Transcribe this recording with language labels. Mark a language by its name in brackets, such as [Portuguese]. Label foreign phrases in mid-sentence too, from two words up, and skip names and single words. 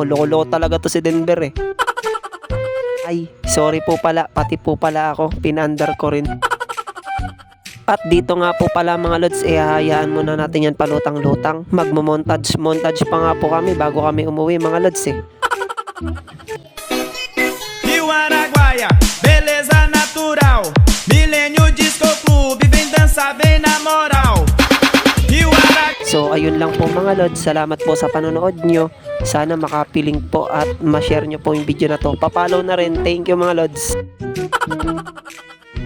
[Filipino] Lolo talaga to si Denver eh. Ay, sorry po pala, pati po pala ako, pinaandar ko rin. At dito nga po pala mga lods, hayaan muna natin yan palutang-lutang. Magmo-montage pa nga po kami bago kami umuwi mga lods eh. [Portuguese] Rio Araguaia, beleza natural. Milênio Disco Clube, vem dançar, vem na moral. Rio Araguaia. [Filipino] So ayun lang po mga lods, salamat po sa panonood nyo. Sana makapiling po at ma-share nyo po yung video na to. Papalaw na rin, [English] thank you [Filipino] mga lods.